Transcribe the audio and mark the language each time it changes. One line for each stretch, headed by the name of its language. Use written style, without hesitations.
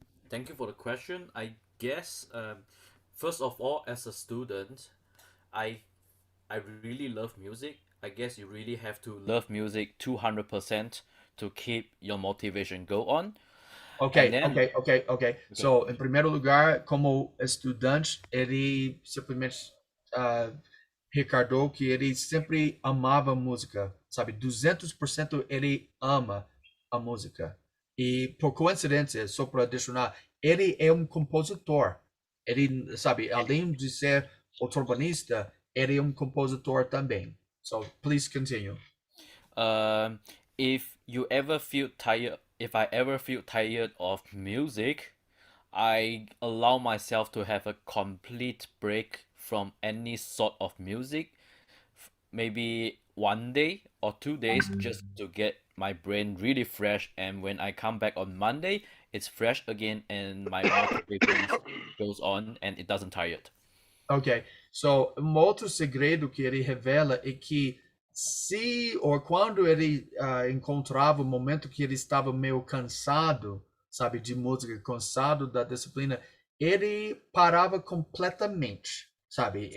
English: Thank you for the question. I guess first of all, as a student, I really love music. I guess you really have to love music 200% to keep your motivation go on. Ok. And then- ok. So,
Portuguese: em primeiro lugar, como estudante, ele simplesmente recordou que ele sempre amava música, sabe? 200% ele ama a música. E, por coincidência, só para adicionar, ele é um compositor. Ele, sabe, além de ser o trombonista, ele é um compositor também.
English: So, please continue. If I ever feel tired of music, I allow myself to have a complete break from any sort of music, maybe 1 day or 2 days, just to get my brain really fresh. And when I come back on Monday, it's fresh again, and my motivation goes on, and it doesn't tired. Ok. So,
Portuguese: um outro segredo que ele revela é que se ou quando ele encontrava o momento que ele estava meio cansado, sabe, de música, cansado da disciplina, ele parava completamente, sabe?